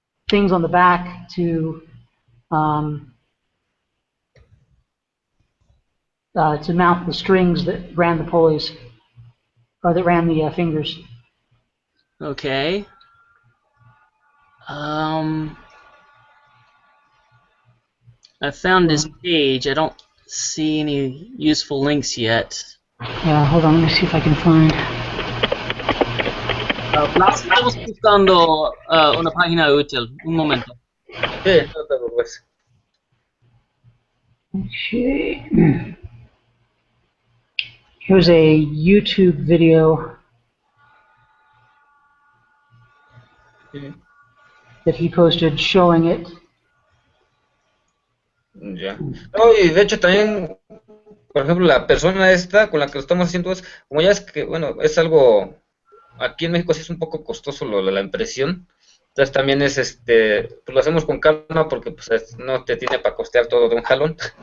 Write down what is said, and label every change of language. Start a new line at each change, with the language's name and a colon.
English: things on the back to mount the strings that ran the pulleys, or that ran the fingers. Okay. I found his page. I don't see any useful links yet. Yeah, hold on, let me see if I can find.
Spanish: Blas, estamos buscando una página útil. Un momento. Sí, no te preocupes.
English: Okay. Here's a YouTube video that he posted showing it.
Spanish: Ya. No, y de hecho también, por ejemplo, la persona esta con la que lo estamos haciendo es, como ya es que, bueno, es algo, aquí en México sí es un poco costoso lo de la impresión, entonces también es, pues lo hacemos con calma porque pues no te tiene para costear todo de un jalón.